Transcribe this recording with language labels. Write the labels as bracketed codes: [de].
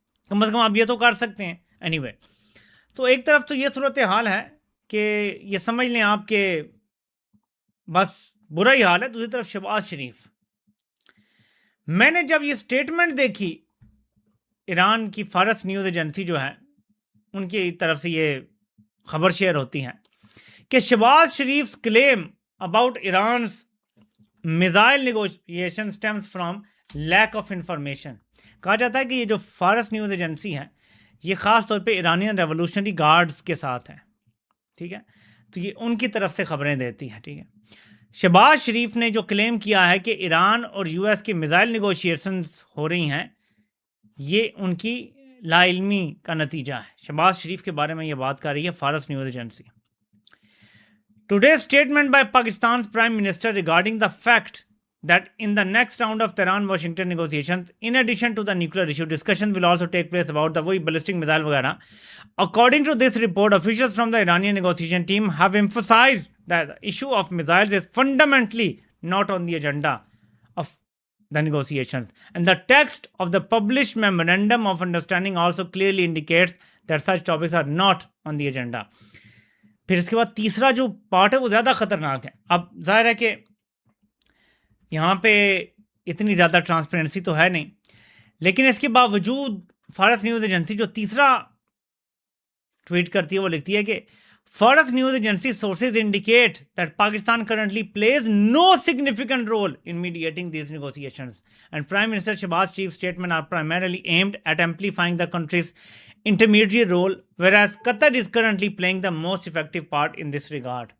[ur] کم از کم آپ یہ تو کر سکتے ہیں۔ اینی وے، تو ایک طرف تو یہ صورتحال ہے کہ یہ سمجھ لیں آپ کہ بس برا ہی حال ہے۔ دوسری طرف شہباز شریف، میں نے جب یہ سٹیٹمنٹ دیکھی، ایران کی فارس نیوز ایجنسی جو ہے ان کی طرف سے یہ خبر شیئر ہوتی ہے کہ [en] Shahbaz Sharif claim about Iran's missile negotiation stems from lack of information. کہا جاتا ہے کہ یہ جو فارس نیوز ایجنسی ہے یہ خاص طور پہ ایرانین ریولوشنری گارڈز کے ساتھ ہے، ٹھیک ہے، تو یہ ان کی طرف سے خبریں دیتی ہے، ٹھیک ہے۔ شہباز شریف نے جو کلیم کیا ہے کہ ایران اور یو ایس کی میزائل نیگوشیشنز ہو رہی ہیں، یہ ان کی لا علمی کا نتیجہ ہے۔ شہباز شریف کے بارے میں یہ بات کر رہی ہے Fars news agency. Today's statement by Pakistan's Prime Minister regarding the fact that in the next round of Tehran-Washington negotiations, in addition to the nuclear issue, discussions will also take place about the ballistic missile [ur] वगैरह. [en] According to this report, officials from the Iranian negotiation team have emphasized that the issue of missiles is fundamentally not on the agenda of the negotiations. And the text of the published memorandum of understanding also clearly indicates that such topics are not on the agenda. [ur] پھر اس کے بعد تیسرا جو part ہے وہ زیادہ خطرناک ہے۔ اب ظاہر ہے کہ یہاں پہ اتنی زیادہ ٹرانسپیرنسی تو ہے نہیں، لیکن اس کے باوجود فارس نیوز ایجنسی جو تیسرا [en] Tweet کرتی ہے وہ لکھتی ہے کہ Fars news agency sources indicate that Pakistan currently plays no significant role in mediating these negotiations and prime minister Shehbaz Sharif statement are primarily aimed at amplifying the country's intermediate role, whereas Qatar is currently playing the most effective part in this regard.